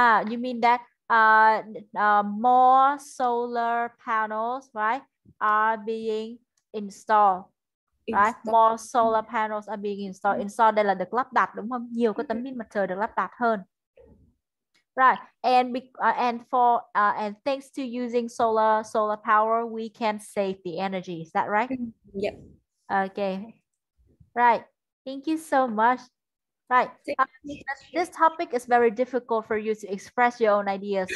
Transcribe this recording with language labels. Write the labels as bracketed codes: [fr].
[en] You mean that more solar panels, right, are being installed, right? More solar panels are being installed. [vi] Install đây là được lắp đặt, đúng không? Nhiều cái tấm pin mặt trời được lắp đặt hơn. [en] Right, and and thanks to using solar power, we can save the energy. Is that right? Yep. Okay. Right. Thank you so much. Right. This topic is very difficult for you to express your own ideas.